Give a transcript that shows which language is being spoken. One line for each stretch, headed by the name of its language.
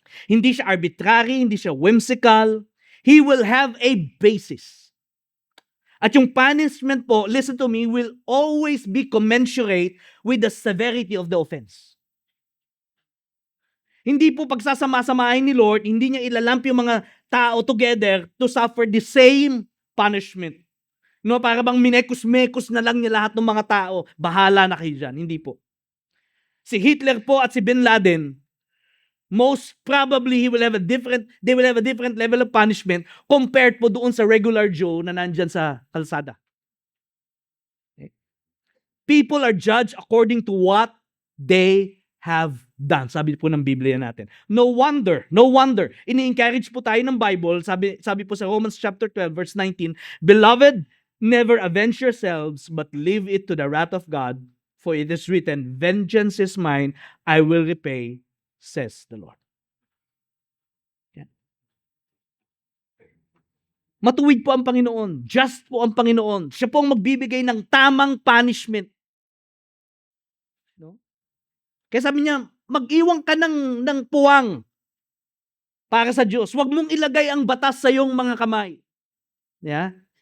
Filipino: Hindi siya arbitrary, hindi siya whimsical.
English: He will have a basis.
Filipino: At yung punishment po,
English: listen to me, will always be commensurate with the severity of the offense.
Filipino: Hindi po pagsasama-samahin ni Lord, hindi niya ilalamp yung mga tao together to suffer the same punishment. No, para bang minekos-mekos na lang niya lahat ng mga tao, bahala na kayo dyan. Hindi po. Si Hitler po at si Bin Laden,
English: most probably they will have a different level of punishment
Filipino: compared po doon sa regular Joe na nandyan sa kalsada.
English: Okay? People are judged according to what they have done.
Filipino: Sabi po ng Biblia natin.
English: No wonder.
Filipino: Ini-encourage po tayo ng Bible. Sabi po sa Romans chapter 12 verse 19,
English: Beloved, never avenge yourselves, but leave it to the wrath of God, for it is written, Vengeance is mine, I will repay, says the Lord.
Filipino: Yan. Matuwid po ang Panginoon. Just po ang Panginoon. Siya po ang magbibigay ng tamang punishment. No? Kaya sabi niya, mag-iwan ka ng puwang para sa Diyos. Huwag mong ilagay ang batas sa iyong mga kamay. Yeah?